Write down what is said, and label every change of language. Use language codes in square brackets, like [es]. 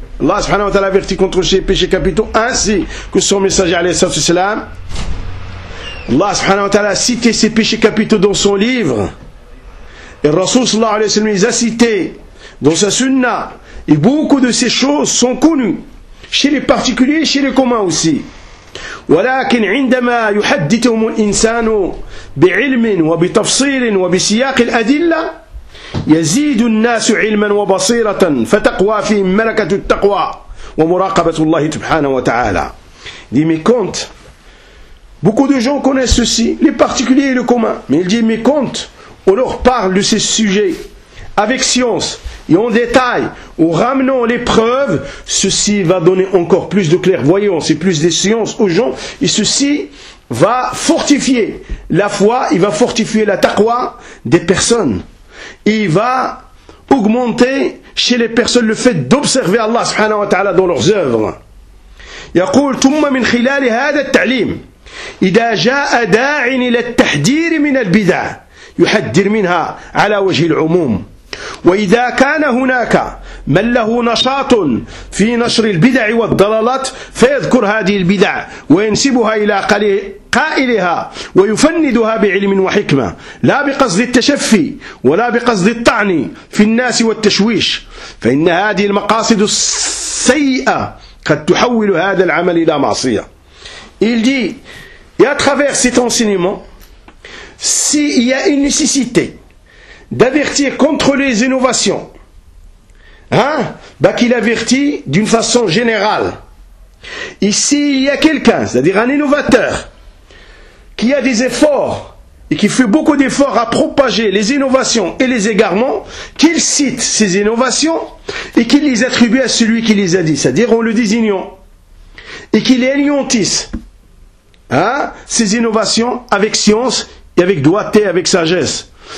[fr] Allah subhanahu wa ta'ala avertit contre ces péchés capitaux ainsi que son messager alayhi salam. Allah subhanahu wa ta'ala a cité ces péchés capitaux dans son livre et le Rasoul sallallahu alayhi wa sallam les a cités dans sa sunnah, et beaucoup de ces choses sont connues chez les particuliers, chez les communs aussi. [ar] ولكن عندما يحدثهم الإنسان بعلم وبتفصيل وبسياق الأدلة يزيد الناس علما وبصيرة فتقوى في ملكة التقوى ومراقبة الله سبحانه وتعالى. [fr] Dit mais quand, beaucoup de gens connaissent ceci, les particuliers et les communs, mais il dit mais quand on leur parle de ces sujets avec science et en détail, ou ramenant les preuves, ceci va donner encore plus de clairvoyance et plus de science aux gens, et ceci va fortifier la foi, il va fortifier la taqwa des personnes, et il va augmenter chez les personnes le fait d'observer Allah subhanahu wa ta'ala dans leurs œuvres. [ar] يقول ثم من خلال هذا التعليم إذا جاء داع إلى التحذير من البدع يحذر منها على وجه العموم، وإذا كان هناك من له نشاط في نشر البدع والضلالات فيذكر هذه البدع وينسبها إلى قائلها ويفندها بعلم وحكمة لا بقصد التشفي ولا بقصد الطعن في الناس والتشويش، فإن هذه المقاصد السيئة قد تحول هذا العمل إلى معصية. [fr] Il dit, et à travers cet enseignement, s'il y a une nécessité d'avertir contre les innovations, qu'il avertit d'une façon générale. Et s'il y a quelqu'un, c'est-à-dire un innovateur, qui a des efforts et qui fait beaucoup d'efforts à propager les innovations et les égarements, qu'il cite ces innovations et qu'il les attribue à celui qui les a dit, c'est-à-dire en le désignant, et qu'il anéantisse ces innovations avec science et avec doigté, avec sagesse.